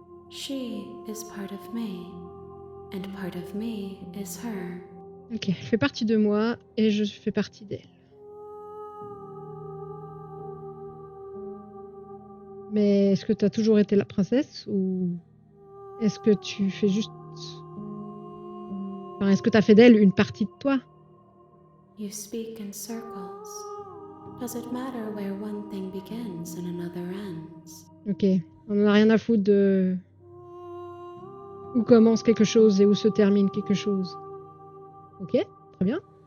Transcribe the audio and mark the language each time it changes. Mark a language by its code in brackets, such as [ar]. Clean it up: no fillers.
[en] She is part of me, and part of me is her. [fr] Ok, elle fait partie de moi et je fais partie d'elle. Mais est-ce que tu as toujours été la princesse ou est-ce que tu fais juste... Enfin, est-ce que tu as fait d'elle une partie de toi? [en] You speak in circles. Does it matter where one thing begins and another ends? [fr] Ok, on n'en a rien à foutre de... Où commence quelque chose et où se termine quelque chose. Ok, très bien.